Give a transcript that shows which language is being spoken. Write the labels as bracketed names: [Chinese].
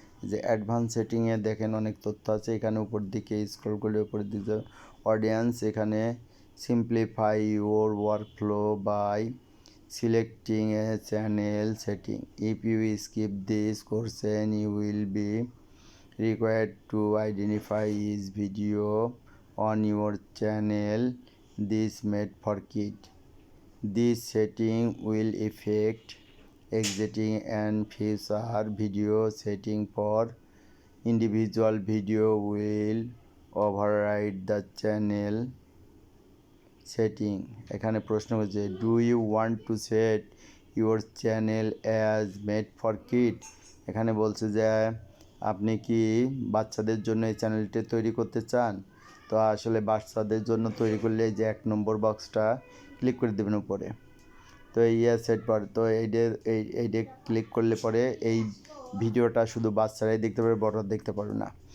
[Bangla] যে অ্যাডভান্স সেটিংয়ে দেখেন অনেক তথ্য আছে। এখানে উপর দিকে স্ক্রল করলে উপরের দিকে অডিয়েন্স, এখানে [English] Simplify your workflow by selecting a channel setting. If you skip this question you will be required to identify each video on your channel. This made for kids. This setting will affect exiting and future video setting for individual video will override the channel setting. [Bangla] এখানে প্রশ্ন হচ্ছে, [English] do you want to set your channel as made for kids? [Bangla] এখানে বলছে যে আপনি কি বাচ্চাদের জন্য এই চ্যানেলটি তৈরি করতে চান? তো আসলে বাচ্চাদের জন্য তৈরি করলে যে 1 নম্বর বক্সটা ক্লিক করে দেবেন উপরে। তো সেট পর তো এইটা ক্লিক করলে পরে এই ভিডিওটা শুধু বাচ্চারাই দেখতে পারবে, বড়রা দেখতে পারবে না।